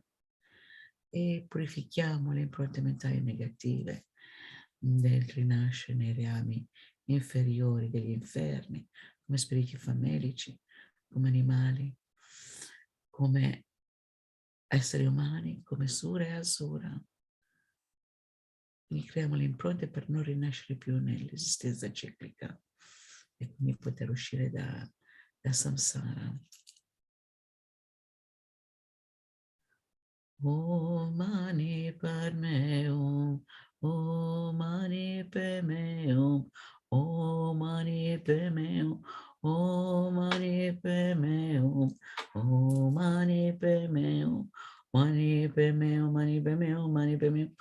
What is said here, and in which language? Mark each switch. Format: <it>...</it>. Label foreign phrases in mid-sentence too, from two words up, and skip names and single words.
<it>E purifichiamo le impronte mentali negative del rinascere nei reami inferiori degli inferni, come spiriti famelici, come animali, come esseri umani, come sura e asura. Quindi creiamo le impronte per non rinascere più nell'esistenza ciclica e quindi poter uscire da samsara.</it> <sa>Om Mani Padme Hum, Om Mani Padme Hum, Om Mani Padme Hum, Om Mani Padme Hum, Om Mani Padme Hum, Mani Padme Hum, Mani Padme Hum, Mani Padme Hum.</sa>